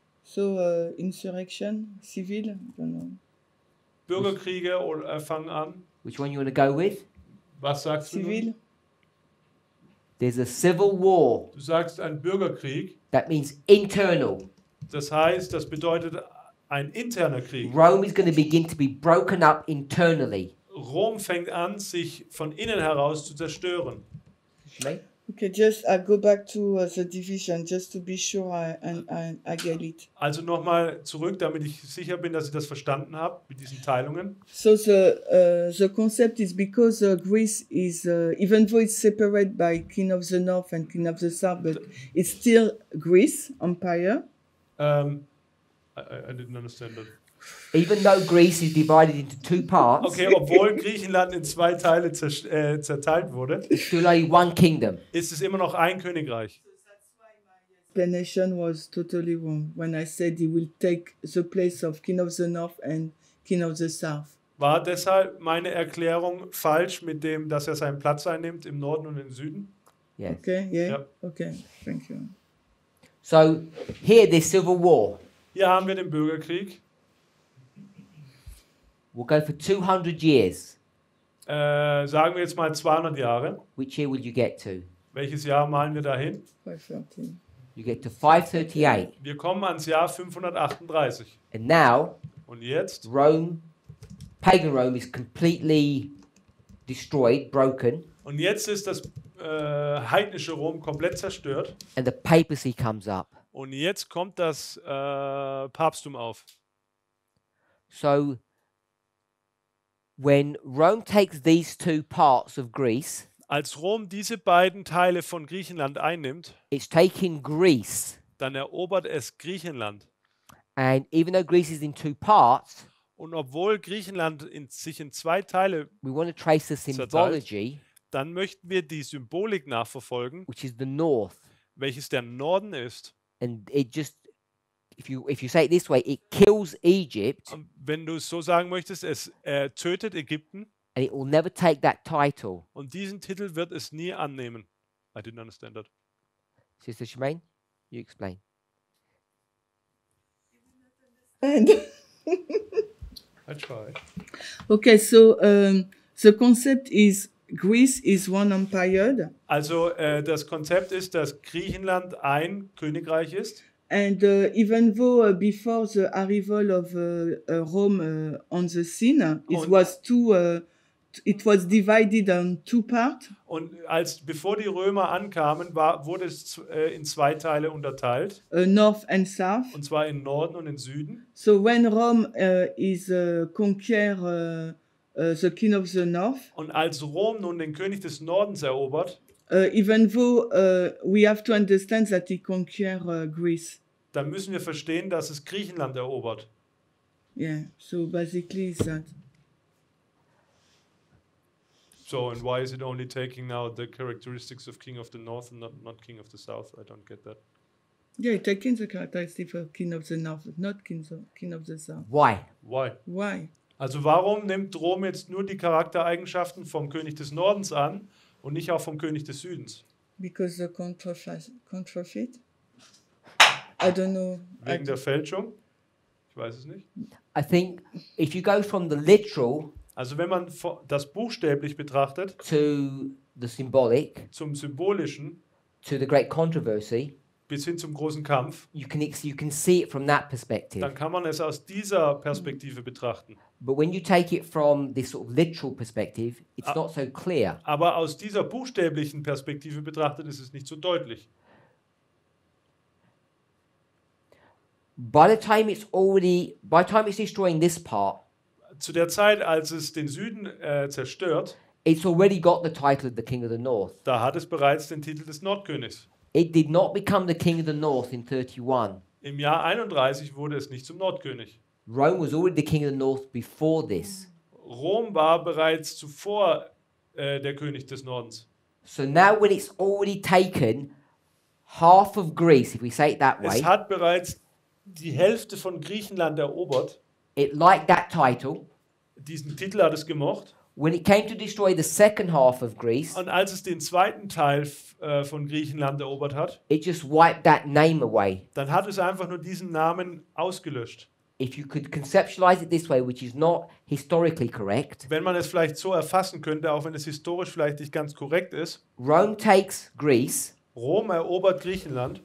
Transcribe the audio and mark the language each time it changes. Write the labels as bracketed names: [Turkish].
[English] So, insurrection, civil, I don't know. [German] Bürgerkriege fangen an. [English] Which one you want to go with? [German] Was sagst du? [English] Civil. [German] Nun? [English] There's a civil war. [German] Du sagst ein Bürgerkrieg. [English] That means internal. [German] Das heißt, das bedeutet ein interner Krieg. [English] Rome is going to begin to be broken up internally. [German] Rom fängt an, sich von innen heraus zu zerstören. [English] Shemaine? Okay, just I go back to the division just to be sure I get it. [German] Also nochmal zurück, damit ich sicher bin, dass ich das verstanden habe mit diesen Teilungen. [English] So the concept is because Greece is even though it's separated by King of the North and King of the South, but it's still Greece Empire. I didn't understand that. Even though Greece is divided into 2 parts, [German] Okay, obwohl Griechenland in 2 Teile zerteilt wurde, [English] it's still only one kingdom. [German] ist es immer noch ein Königreich. [English] Explanation was totally wrong when I said he will take the place of King of the North and King of the South. [German] War deshalb meine Erklärung falsch mit dem, dass er seinen Platz einnimmt im Norden und im Süden? [English] Yes. Okay, yeah? Yep. Okay, thank you. So here, there's civil war. [German] Hier haben wir den Bürgerkrieg. [English] We'll go for 200 years. [German] Sagen wir jetzt mal 200 Jahre. [English] Which year will you get to? [German] Welches Jahr malen wir dahin? [English] 513. You get to 538. [German] Wir kommen ans Jahr 538. [English] And now, [German] Und jetzt? [English] Rome, pagan Rome is completely destroyed, broken, [German] Und jetzt ist das heidnische Rom komplett zerstört. [English] and the papacy comes up. [German] Und jetzt kommt das Papsttum auf. [English] So, when Rome takes these 2 parts of Greece, [German] Als Rom diese beiden Teile von Griechenland einnimmt, [English] it's taking Greece. [German] dann erobert es Griechenland. [English] And even though Greece is in 2 parts, [German] Und obwohl Griechenland sich in 2 Teile, [English] we want to trace the symbology, [German] dann möchten wir die Symbolik nachverfolgen, [English] which is the north. [German] welches der Norden ist. [English] And it just, if you say it this way, it kills Egypt, [German] Und wenn du es so sagen möchtest, es tötet Ägypten [English] and it will never take that title. [German] und diesen Titel wird es nie annehmen. [English] I didn't understand that. Sister Shemaine, you explain. And I I try. Okay, so the concept is Greece is one empire, [German] Also das Konzept ist, dass Griechenland ein Königreich ist. [English] and even though before the arrival of Rome on the scene, it was divided on two parts. [German] Und bevor die Römer ankamen, wurde es in zwei Teile unterteilt. [English] North and South. [German] Und zwar in Norden und in Süden. [English] So when Rome is conquer the king of the north, [German] Und als Rom nun den König des Nordens erobert, [English] even though we have to understand that he conquer Greece. [German] dann müssen wir verstehen, dass es Griechenland erobert. [English] Yeah, so basically it's that. So, and why is it only taking now the characteristics of King of the North and not King of the South? I don't get that. Yeah, taking the characteristic of king of the north, not king of the south. Why? Why? Why? [German] Also warum nimmt Rom jetzt nur die Charaktereigenschaften vom König des Nordens an und nicht auch vom König des Südens? [English] Because the counterfeit? I don't know. [German] Wegen der Fälschung? Ich weiß es nicht. [English] I think if you go from the literal [German] Also wenn man das buchstäblich betrachtet, [English] to the symbolic, [German] zum Symbolischen, [English] to the great controversy, [German] bis hin zum großen Kampf, [English] you can see it from that perspective. [German] dann kann man es aus dieser Perspektive betrachten. [English] But when you take it from this sort of literal perspective, it's not so clear. [German] Aber aus dieser buchstäblichen Perspektive betrachtet ist es nicht so deutlich. [English] By the time it's destroying this part, [German] Zu der Zeit, als es den Süden zerstört, [English] it's already got the title of the King of the North. [German] da hat es bereits den Titel des Nordkönigs. [English] It did not become the King of the North in 31. [German] Im Jahr 31 wurde es nicht zum Nordkönig. [English] Rome was already the King of the North before this. [German] Rom war bereits zuvor der König des Nordens. [English] So now when it's already taken half of Greece, if we say it that way, [German] Es hat bereits die Hälfte von Griechenland erobert. [English] it liked that title. [German] Diesen Titel hat es gemocht. [English] When it came to destroy the second half of Greece, [German] Und als es den zweiten Teil von Griechenland erobert hat, [English] it just wiped that name away. [German] dann hat es einfach nur diesen Namen ausgelöscht. [English] If you could conceptualize it this way, which is not historically correct, [German] Wenn man es vielleicht so erfassen könnte, auch wenn es historisch vielleicht nicht ganz korrekt ist, [English] Rome takes Greece, [German] Rom erobert Griechenland,